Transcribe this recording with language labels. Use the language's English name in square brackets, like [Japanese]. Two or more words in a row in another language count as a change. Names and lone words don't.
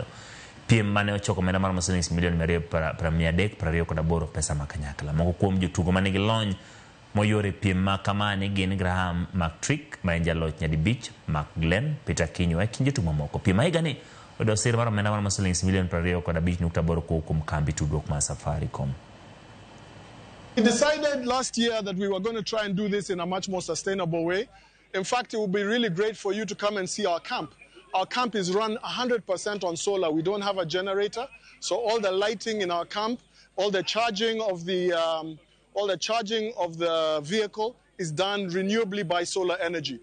[Luo (Kenya and Tanzania)] Piem mane ochoko omenda mar $2,328 pesa ma kanyakla. Moko kuom jotugo ma nigi lony moyore piem ma kamani gin Graham McTrick ma en jaloch nyadibich, Mark Glenn, Peter Kinyua kod jotugo mamoko. Piem ma higani oyudo sir mar omenda mar $25.8 kuom kambi tudruok mar Safaricom. [English] We decided last year that we were going to try and do this in a much more sustainable way. In fact, it would be really great for you to come and see our camp. Our camp is run 100% on solar. We don't have a generator, so all the lighting in our camp, all the charging of the vehicle is done renewably by solar energy.